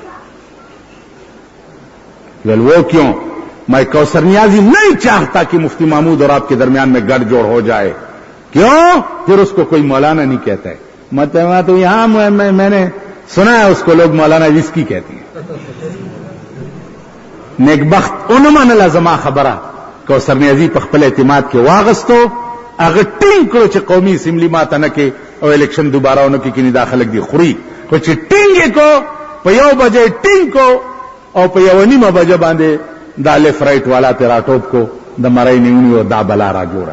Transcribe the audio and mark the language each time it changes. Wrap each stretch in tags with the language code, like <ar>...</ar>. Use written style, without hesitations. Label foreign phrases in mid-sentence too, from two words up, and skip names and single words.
<ur>وہ کیوں؟ میں کوثر نیازی نہیں چاہتا کہ مفتی محمود اور آپ کے درمیان میں گڑھ جوڑ ہو جائے. کیوں؟ پھر اس کو کوئی مولانا نہیں کہتا ہے. مطلب تو یہاں میں نے سنا ہے اس کو لوگ مولانا وسکی کہتے ہیں.</ur> <ps>نیکبخت اونمانه زما خبره کوثر نیازی په خپل اعتماد کې واغستو هغه ټینګ کړو چې قومي اسمبلی ماته نه کې او الیکشن دوباره ونه کې کینی داخلك دی خوري خو چې ټینګ کو په 1 بجې ټینګ کو او په 1:30 بجې باندې دا</ps> <en>left right</en> <ps>والا ته راټوپ کو د مړی نیونی او دا بلا را جوړه.</ps>